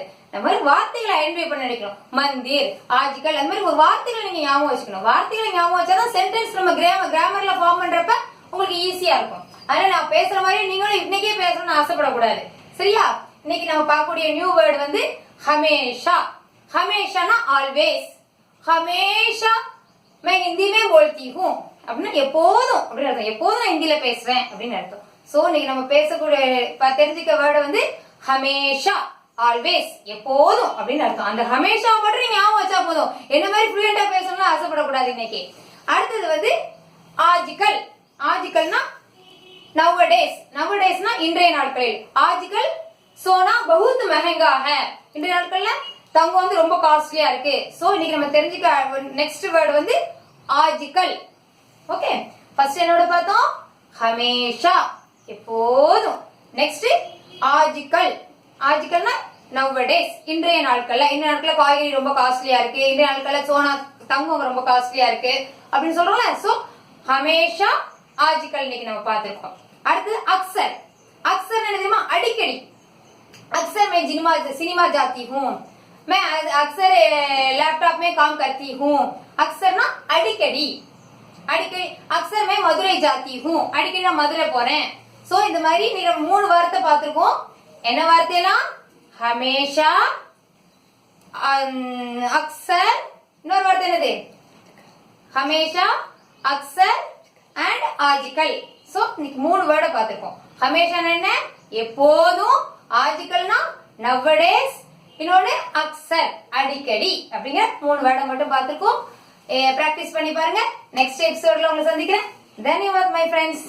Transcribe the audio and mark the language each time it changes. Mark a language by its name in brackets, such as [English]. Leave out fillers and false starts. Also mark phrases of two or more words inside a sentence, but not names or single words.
[Tamil] நம்ம மாதிரி வார்த்தைகளை ஐடென்டிஃபை பண்ண நினைக்கணும். மந்திர், ஆஜ்கல், அந்த மாதிரி ஒரு வார்த்தைகளை நீங்க ஞாபகம் வச்சுக்கணும். வார்த்தைகளை ஞாபகம் வச்சாதான் சென்டென்ஸ் நம்ம கிராமர்ல ஃபார்ம் பண்றப்ப உங்களுக்கு ஈஸியா இருக்கும். அதனால நான் பேசுற மாதிரி நீங்களும் இன்னைக்கே பேசணும்னு ஆசைப்படக்கூடாது. சரியா? இன்னைக்கு நம்ம பார்க்கக்கூடிய [English] new word [Tamil] வந்து हमेशा. [Hindi] हमेशा ना ऑलवेज. हमेशा मैं हिंदी में बोलती हूँ [Tamil] அப்படின்னா எப்போதும் அப்படின்னு அர்த்தம். எப்போதும் நான் ஹிந்தியில பேசுவேன் அப்படின்னு அர்த்தம். சோ இன்னைக்கு நம்ம பேசக்கூடிய தெரிஞ்சுக்க வேர்டு வந்து ஹமேஷா, ஆல்வேஸ், எப்போதும் அப்படின்னு அர்த்தம். அந்த ஹமேஷா மட்டும் நீங்க ஞாபகம் வச்சா போதும். என்ன மாதிரி ஃப்ளூயண்டா பேசணும்னு ஆசைப்படக்கூடாது இன்னைக்கு. அடுத்தது வந்து ஆஜ்கல். ஆஜ்கல்னா நவடேஸ். நவடேஸ்னா இன்றைய நாட்களில். [Hindi] आजकल सोना बहुत महंगा है. [Tamil] இன்றைய நாட்கள்ல தங்கம் வந்து ரொம்ப காஸ்ட்லியா இருக்கு. சோ இன்னைக்கு நம்ம தெரிஞ்சுக்க [English] next word [Tamil] வந்து ஆஜ்கல். ஓகே, ஃபர்ஸ்ட் என்னோட பார்த்தோம் ஹமேஷா, எப்போதும். நெக்ஸ்ட் ஆஜ்கல். ஆஜ்கல்னா நவடேஸ், இன்றைய நாட்கள்ல. இன்றைய நாட்கள்ல காய்கறி ரொம்ப காஸ்ட்லியா இருக்கு, இன்றைய நாட்கள்ல சோனா தங்கம் ரொம்ப காஸ்ட்லியா இருக்கு அப்படின்னு சொல்றோம்ல. சோ ஹமேஷா, ஆஜ்கல் இன்னைக்கு நம்ம பார்த்திருக்கோம். அடுத்து அக்சர். अक्सर என்ன தெரியுமா? அடிக்கடி. [Hindi] अक्सर मैं सिनेमा जाती हूँ, मैं अक्सर लैपटॉप में काम करती हूँ. अक्सर ना [Tamil] அடிக்கடி. அடிக்கடி. [Hindi] अक्सर मैं मदुரை जाती हूँ, [Tamil] அடிக்கடி நான் மதுரை போறேன். சோ இந்த மாதிரி நீங்க 3 வார்த்தை பார்த்திருக்கோம். என்ன வார்த்தைலாம்? [Hindi] हमेशा, अक्सर, [Tamil] இன்னொரு வார்த்தை என்னது? [Hindi] हमेशा, अक्सर and आजकल. [Tamil] சோ இன்னைக்கு 3 வேர்டை பார்த்திருக்கோம். हमेशा என்ன? எப்போதும். ஆஜ்கல்னா நவடேஸ், இன்னொன்னு அக்சர், அடிக்கடி. அப்படிங்கிற 3 வேர்டை மட்டும் பார்த்திருக்கோம். பிராக்டிஸ் பண்ணி பாருங்க. [English] next episode [Tamil] உங்களை சந்திக்கிறேன். [English] தன்யவாத் my friends.